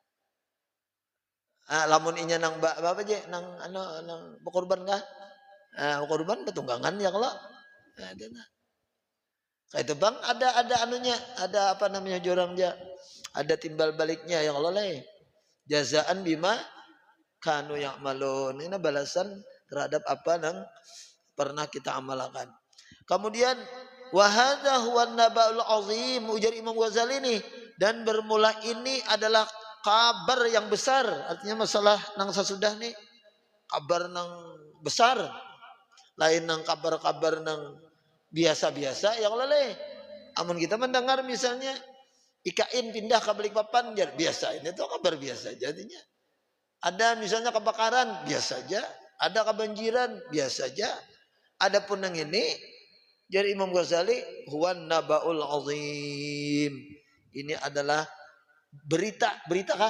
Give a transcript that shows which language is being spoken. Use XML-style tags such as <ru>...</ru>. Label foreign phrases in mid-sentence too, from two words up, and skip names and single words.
<bjn>lamun inya nang apa aja nang nang berkorban kah berkorban betunggangan ya kalau ada nah kayak itu bang ada anunya ada apa namanya jorangnya ada timbal baliknya yang Allah</bjn> <ar>جزاء بما كانوا يعملون.</ar> <id>Ini balasan terhadap apa yang pernah kita amalkan.</id> <bjn>Kemudian</bjn> <ar>وهذا هو النبأ العظيم</ar> <bjn>ujar Imam Ghazali ini dan bermula ini adalah kabar yang besar. Artinya masalah nang sesudah nih kabar nang besar. Lain nang kabar-kabar nang biasa-biasa yang leleh. Amun kita mendengar misalnya IKN pindah ke Balikpapan biasa ini tuh kabar biasa jadinya.</bjn> <id>Ada misalnya kebakaran biasa aja. Ada kebanjiran biasa saja. Adapun yang ini jadi Imam Ghazali</id> <ar>هو النبأ العظيم.</ar> <id>Ini adalah berita kah?</id>